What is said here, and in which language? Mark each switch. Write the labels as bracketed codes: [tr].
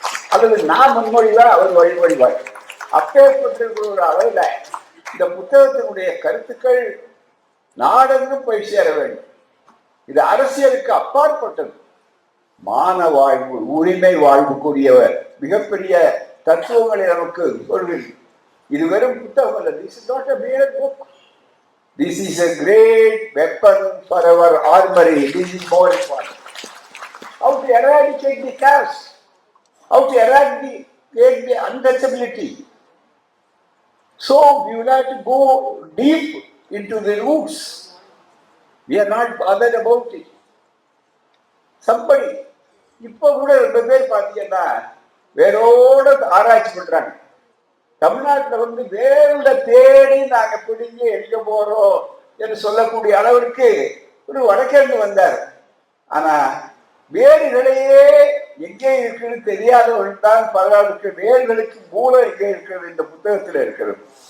[ta] அல்லது நான் முன்மொழிவார், அவர் வழிமொழிவார். அப்பேற்பட்டிருக்கிற ஒரு அளவில் இந்த புத்தகத்தினுடைய கருத்துக்கள் நாடெங்கும் போய் சேர வேண்டும். இது அரசியலுக்கு அப்பாற்பட்டது. மான வாழ்வு, உரிமை வாழ்வு கூடியவர் மிகப்பெரிய தத்துவங்களை நமக்கு சொல்வீர்கள். இது வெறும் புத்தகம் அல்ல. [en] This is not a mere book. This is a great weapon for our armory. This is more important. How to eradicate the caste, how to eradicate the untouchability. So we will have to go deep into the roots. We are not bothered about it. [ta] Somebody இப்ப கூட 2 பேர் பார்த்தீங்கன்னா வேரோட ஆராய்ச்சி பண்றாங்க. தமிழ்நாட்டில் வேரோட தேடி நாங்க பிடிங்கி எடுக்க போறோம் என்று சொல்லக்கூடிய அளவிற்கு ஒரு வடக்கிருந்து வந்தார். ஆனா வேறுகளையே எங்கே இருக்குன்னு தெரியாதவர்கள் தான் பலருக்கு வேர்களுக்கு மூலம் எங்கே இருக்கிறது இந்த புத்தகத்தில் இருக்கிறது.